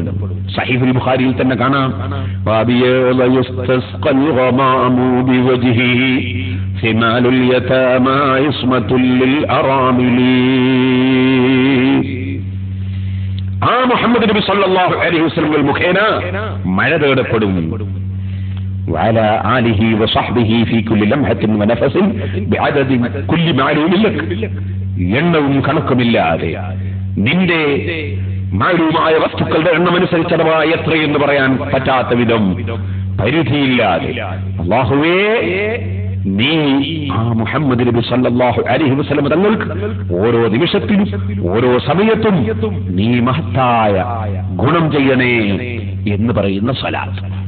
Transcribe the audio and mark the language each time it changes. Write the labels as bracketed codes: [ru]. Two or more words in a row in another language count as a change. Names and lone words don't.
[ml] സഹീഹുൽ ബുഖാരിയിൽ തന്നെ കാണാം, ആ മുഹമ്മദ് നബി [ar] صلى الله عليه وسلم [ml] മുഖേന മഴ തേടപ്പെടും. [ar] وعلى آله وصحبه في كل لمحة ونفس بعدد كل معلوم لك. [ml] എണ്ണവും കണക്കുമില്ലാതെ നിന്റെ മാലൂമായ വസ്തുക്കളുടെ എണ്ണമനുസരിച്ചതവാ എത്രയെന്ന് പറയാൻ പറ്റാത്ത വിധം പരിധിയില്ലാതെ അല്ലാഹുവേ നീ ആ മുഹമ്മദ് നബി [ar] صلى الله عليه وسلم [ml] തങ്ങൾക്ക് ഓരോ നിമിഷത്തിലും ഓരോ സമയത്തും നീ മഹത്തായ ഗുണം ചെയ്യണേ എന്ന് പറയുന്ന സ്വലാത്ത്.